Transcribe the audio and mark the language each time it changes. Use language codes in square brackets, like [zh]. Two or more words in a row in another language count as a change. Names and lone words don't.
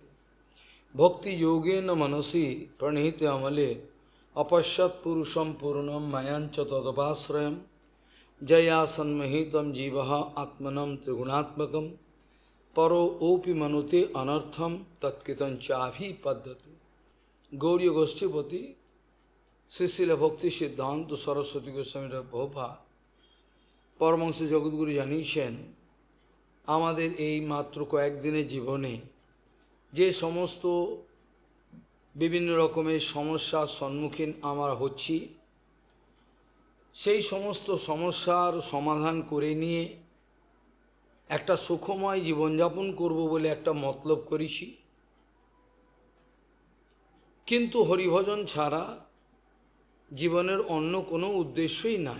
[sa] भक्ति योगेन मनसि प्रणीते अमले अपश्यत् पुरुषं पूर्णं मायांच तदपाश्रयम् जया सन्मोहितं जीवः आत्मनं त्रिगुणात्मकं परो ओपि मनुते अनर्थम तत्किंचाभिपद्यते। [bn] गौड़ीय गोष्ठीपति श्रीशिल भक्ति सिद्धांत सरस्वती गोस्वामी प्रभुपाद परमहंस जगद्गुरु জানিয়েছেন আমাদের এই মাত্র কয়েকদিনের জীবনে যে সমস্ত বিভিন্ন রকমের সমস্যার সম্মুখীন আমরা হচ্ছি সেই সমস্ত সমস্যার সমাধান করে নিয়ে একটা সুখময় জীবনযাপন করব বলে একটা মতলব করেছি, কিন্তু হরিভজন ছাড়া জীবনের অন্য কোনো উদ্দেশ্যই নাই।